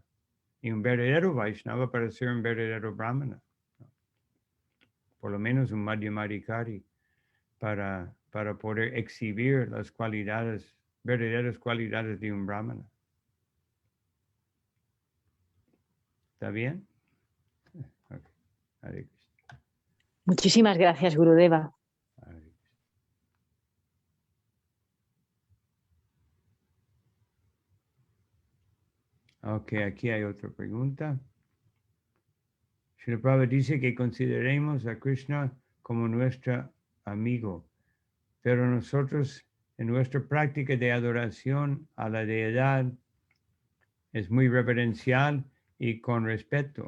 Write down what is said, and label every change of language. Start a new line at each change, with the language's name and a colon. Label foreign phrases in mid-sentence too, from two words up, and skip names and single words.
Spanish: Y un verdadero Vaishnava para ser un verdadero brahmana, ¿no? Por lo menos un Madhyamadikari para poder exhibir las cualidades, verdaderas cualidades de un brahmana. ¿Está bien?
Sanskrit: Okay. हरे कृष्ण.
Spanish: Muchísimas gracias, Gurudeva.
Sanskrit: हरे कृष्ण.
Spanish: Ok, aquí hay otra pregunta. Srila Prabhupada dice que consideremos a Krishna como nuestro amigo, pero nosotros en nuestra práctica de adoración a la deidad es muy reverencial y con respeto.